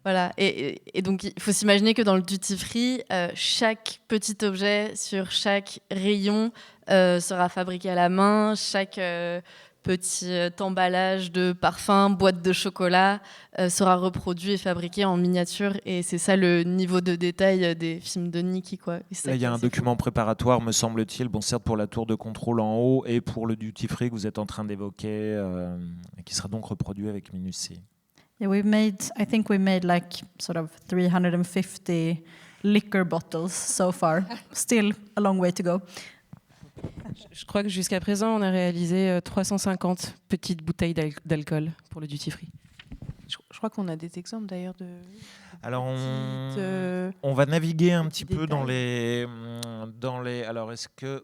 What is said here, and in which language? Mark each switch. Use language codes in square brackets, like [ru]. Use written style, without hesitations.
[fr] Voilà, et donc il faut s'imaginer que dans le duty free, chaque petit objet sur chaque rayon sera fabriqué à la main, chaque petit emballage de parfum, boîte de chocolat sera reproduit et fabriqué en miniature, et c'est ça le niveau de détail des films de Nikki, quoi. Et ça Là, il y a qui est assez document préparatoire, me semble-t-il, bon, certes pour la tour de contrôle en haut et pour le duty free que vous êtes en train d'évoquer, et qui sera donc reproduit avec minutie. [en] Yeah, I think we made like sort of 350 liquor bottles so far. Still a long way to go. [fr] Je crois que jusqu'à présent, on a réalisé 350 petites bouteilles d'alcool pour le duty free. Je crois qu'on a des exemples d'ailleurs de. Alors, petites, on va naviguer un petit petits peu dans les. Alors, est-ce que.